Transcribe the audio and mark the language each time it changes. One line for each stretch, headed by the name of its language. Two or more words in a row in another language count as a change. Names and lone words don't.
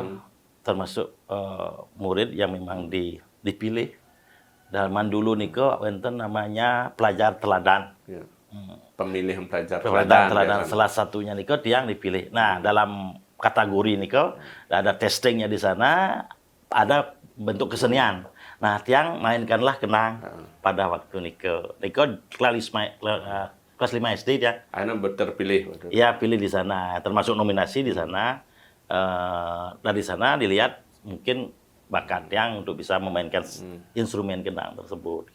Indonesian: Termasuk murid yang memang dipilih. Zaman dulu nih
Balinese: kok wenten
Indonesian: namanya pelajar teladan. ya. Pemilihan pelajar teladan salah satunya nih kok yang dipilih. Nah, dalam kategori nih kok ada testingnya di sana, ada bentuk kesenian. Nah, Tiang mainkanlah kenang pada waktu Niko kelas 5 SD dia. Akhirnya terpilih. Ya, pilih di sana, termasuk nominasi di sana. Dari sana dilihat mungkin bakat Tiang untuk bisa memainkan instrumen kenang tersebut.